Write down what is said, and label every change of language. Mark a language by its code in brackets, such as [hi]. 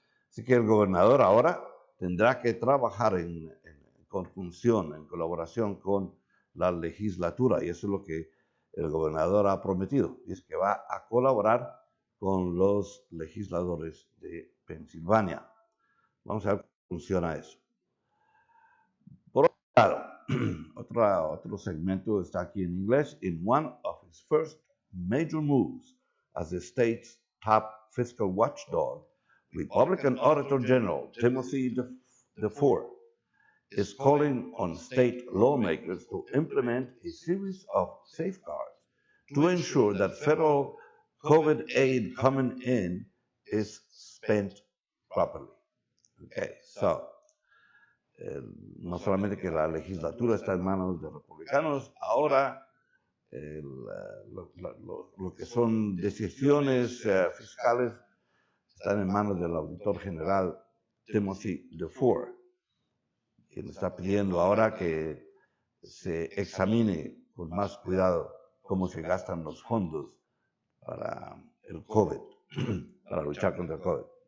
[es] Así que el gobernador ahora tendrá que trabajar en conjunción, en colaboración con la legislatura, y eso es lo que el gobernador ha prometido, y es que va a colaborar con los legisladores de Pensilvania. Vamos a ver cómo funciona eso. Por otro lado, otro segmento está aquí en inglés. [en] In one of his first major moves as the state's top fiscal watchdog, Republican Auditor General Timothy DeFore is calling on state lawmakers to implement a series of safeguards to ensure that federal COVID aid coming in is spent properly. [es] Okay, so no solamente que la legislatura está en manos de republicanos, ahora lo que son decisiones fiscales están en manos del auditor general Timothy DeFore, quien está pidiendo ahora que se examine con más cuidado cómo se gastan los fondos para el COVID, para luchar contra el COVID.